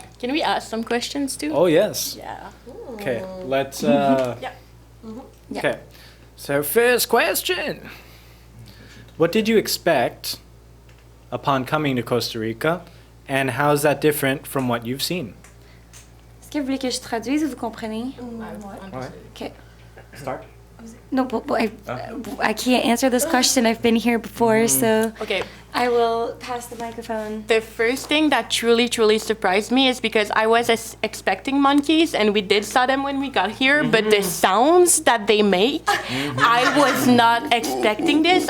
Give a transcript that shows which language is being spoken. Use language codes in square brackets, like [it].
[en] Can we ask some questions too? Oh yes. Yeah. Okay. Let's. Yeah. Okay. So first question. What did you expect upon coming to Costa Rica, and how is that different from what you've seen? [fr] Est-ce que vous voulez que je traduise ou vous comprenez? [en] Okay. Start. No, but I can't answer this question. I've been here before, so Okay. I will pass the microphone. The first thing that truly surprised me is because I was expecting monkeys, and we did saw them when we got here, but the sounds that they make, I was not expecting this.